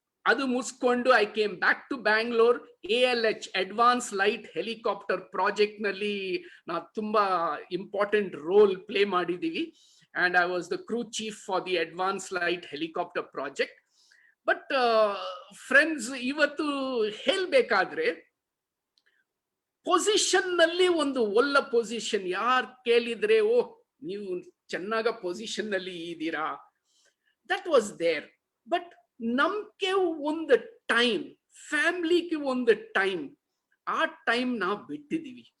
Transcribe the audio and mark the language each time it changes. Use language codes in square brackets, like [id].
[kn] ಅದು ಮುಗಿಸ್ಕೊಂಡು [en] I came back to Bangalore. [kn] ALH advance light helicopter project ನಲ್ಲಿ ನಾವು ತುಂಬಾ ಇಂಪಾರ್ಟೆಂಟ್ ರೋಲ್ ಪ್ಲೇ ಮಾಡಿದೀವಿ. [en] And I was the crew chief for the Advanced Light Helicopter project. But friends, [kn] ಇವತ್ತು ಹೇಳ್ಬೇಕಾದ್ರೆ position ನಲ್ಲಿ ಒಂದು ಒಳ್ಳೆ ಪೊಸಿಷನ್ ಯಾರು ಕೇಳಿದ್ರೆ, ಓ ನೀವು ಚೆನ್ನಾಗ ಪೊಸಿಷನ್ ನಲ್ಲಿ ಇದ್ದೀರಾ, [en] That was there. [kn] ಬಟ್ ನಮ್ಗೆ ಒಂದು ಟೈಮ್, ಫ್ಯಾಮಿಲಿಗೆ ಒಂದು ಟೈಮ್, ಆ ಟೈಮ್ ನಾವು ಬಿಟ್ಟಿದೀವಿ.